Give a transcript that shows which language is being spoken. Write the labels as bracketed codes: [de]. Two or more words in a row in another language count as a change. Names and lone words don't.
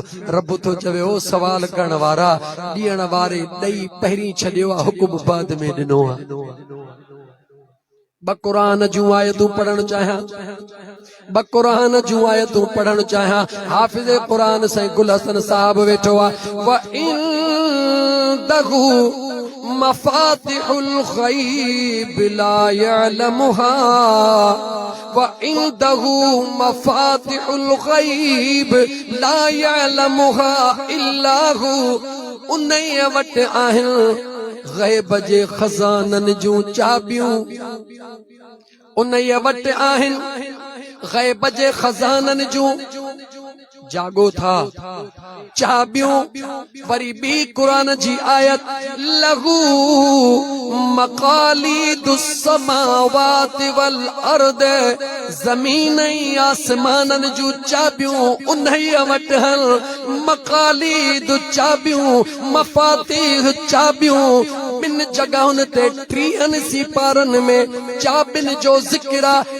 [sd] रब तो चवे ओ सवाल करण वारा ॾियण वारे ॾेई पहिरीं छॾियो आहे हुकुम बाद में ॾिनो आहे। ब क़ुरान जूं आयतूं पढ़ण चाहियां ब क़ुरान जूं आयतूं पढ़ण चाहियां। हाफ़िज़ क़ुरान साईं गुल हसन साहब वेठो आहे। [ar] وعنده مفاتح الغيب لا يعلمها وعنده مفاتح الغيب لا يعلمها إلا هو. [sd] उन्हीअ वटि आहिनि ग़ैब जे खज़ाननि जूं चाबियूं। उन्हीअ वटि आहिनि ग़ैब जे खज़ाननि जूं जागो था चाबियूं। वरी बी क़ुरान जी आयत [ar] له مقاليد السماوات والأرض [sd] ज़मीन ऐं आसमाननि जूं चाबियूं उन्हीअ वटि आहिनि। मक़ालिद चाबियूं मफ़ातीह चाबियूं। ॿिनि जॻहुनि ते टीहनि सिपारनि में चाबियुनि जो ज़िक्र आहे।